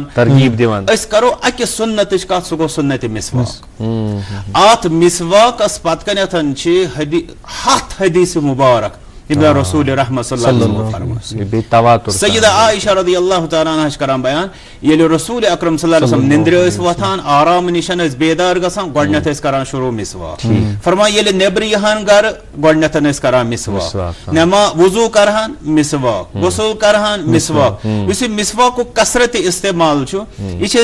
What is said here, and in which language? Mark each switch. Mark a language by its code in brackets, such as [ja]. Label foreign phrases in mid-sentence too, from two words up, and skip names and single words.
[ks] ترغیٖب دِوان أسۍ کرو اکہِ سُنتٕچ کتھ سُہ گوٚو سُنتِ مسواک اتھ مسواکس پتہٕ کنیتھ چھِ 100 حدیث مبارک رسول رحمت صلی اللہ علیہ وسلم سیدہ عائشہ رضی اللہ تعالیٰ عنہ چھِ کران بیان ییٚلہِ رسول اکرم صلی اللہ علیہ وسلم نندرِ ٲسۍ وۄتھان آرام نِشن ٲسۍ بیدار گژھان گۄڈٕنیتھ ٲسۍ کران شروٗع مسواک فرمان ییٚلہِ نیبرٕ یِہن گرٕ گۄڈٕنیتھ ٲسۍ کران مسواک وضوٗ کرہن مسواک غسل کرہن مسواک یُس یہِ مسواکُک کثرتِ استعمال چھُ یہِ چھِ